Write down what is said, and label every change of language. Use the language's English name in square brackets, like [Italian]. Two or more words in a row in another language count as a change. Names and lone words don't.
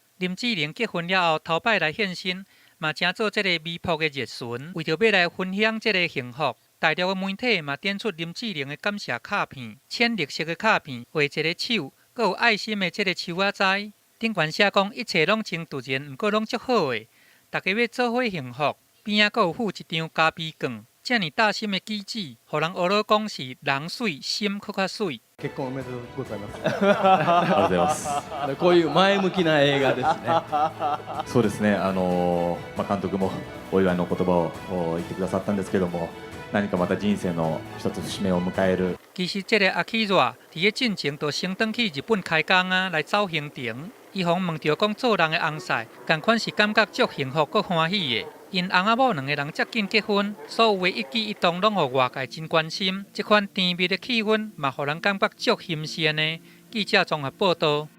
[Min Nan Chinese] 林志玲结婚了后，头摆来现身。嘛，正做这个微博的热巡，为着要来分享这个幸福，大陆的媒体嘛点出林志玲的感谢卡片，浅绿色的卡片，画一个手，佮有爱心的这个手仔仔。顶悬写讲一切拢真突然，毋过拢足好的，大家要做伙幸福。边仔佮有附一张咖啡券，遮尔大心的举止，互人学了讲是人水心佫较水。 [Japanese] 結婚おめでとうございます。ありがとうございます。こういう前向きな映画ですね。そうですね。監督もお祝いの言葉を言ってくださったんですけども、何かまた人生の一つ節目を迎える。 [Min Nan Chinese] 其實這個阿 K 熱伫個進前就先轉去日本開工啊，來走行程。伊互問到講做人的翁婿，同款是感覺足幸福佮歡喜的。因翁仔某兩個人遮緊結婚，所有的一舉一動攏互外界真關心。這款甜蜜的氣氛嘛，互人感覺足新鮮的。記者綜合報道。